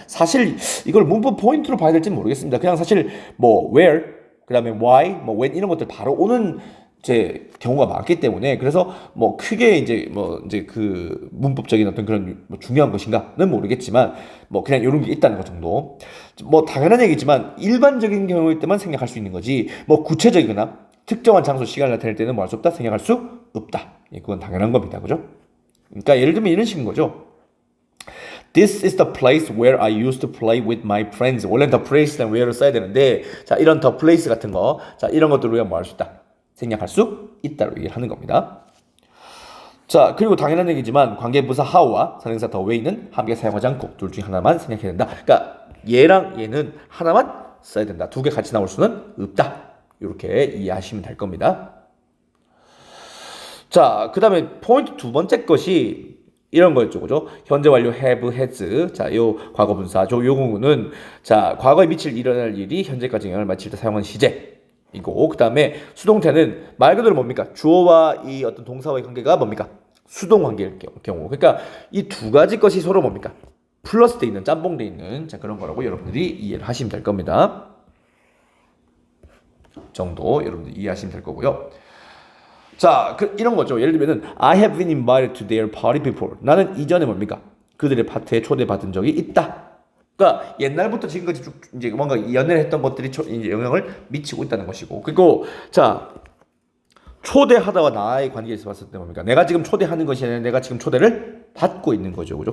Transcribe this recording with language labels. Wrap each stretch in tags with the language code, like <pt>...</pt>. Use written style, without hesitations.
<ko>사실 이걸 문법 포인트로 봐야 될지 모르겠습니다. 그냥 사실 뭐 where 그다음에 why, 뭐 when 이런 것들 바로 오는 제 경우가 많기 때문에 그래서 뭐 크게 이제 그 문법적인 어떤 그런 뭐 중요한 것인가는 모르겠지만 뭐 그냥 이런 게 있다는 것 정도. 뭐 당연한 얘기지만 일반적인 경우일 때만 생략할 수 있는 거지. 뭐 구체적이거나 특정한 장소 시간을 나타낼 때는 뭐 할 수 없다, 생략할 수 없다. 그건 당연한 겁니다, 그죠? 그러니까 예를 들면 이런 식인 거죠.</ko> <en>This is the place where I used to play with my friends.</en> <ko>원래는 the place랑 where를 써야 되는데 자, 이런 the place 같은 거 자, 이런 것들을 우리가 뭐 할 수 있다? 생략할 수 있다고 얘기를 하는 겁니다. 자, 그리고 당연한 얘기지만 관계부사 how와 선행사 the way는 함께 사용하지 않고 둘 중에 하나만 생략해야 된다. 그러니까 얘랑 얘는 하나만 써야 된다. 두 개 같이 나올 수는 없다. 이렇게 이해하시면 될 겁니다. 자, 그 다음에 포인트 두 번째 것이 이런 거였죠, 그죠? 현재 완료 have, has. 자, 요 과거 분사. 요 경우는 자, 과거에 일어날 일이 현재까지 영향을 미칠 때 사용하는 시제이고, 그 다음에 수동태는 말 그대로 뭡니까? 주어와 이 어떤 동사와의 관계가 뭡니까? 수동 관계일 경우. 그러니까 이 두 가지 것이 서로 뭡니까? 플러스 돼 있는, 짬뽕 돼 있는 자 그런 거라고 여러분들이 이해를 하시면 될 겁니다. 정도 여러분들 이해하시면 될 거고요. 자, 이런 거죠. 예를 들면은</ko> <en>I have been invited to their party before.</en> <ko>나는 이전에 뭡니까? 그들의 파티에 초대받은 적이 있다. 그러니까 옛날부터 지금까지 쭉 이제 뭔가 연애를 했던 것들이 이제 영향을 미치고 있다는 것이고. 그리고 자, 초대하다와 나의 관계에서 봤을 때 뭡니까? 내가 지금 초대하는 것이 아니라 내가 지금 초대를 받고 있는 거죠. 그죠?</ko>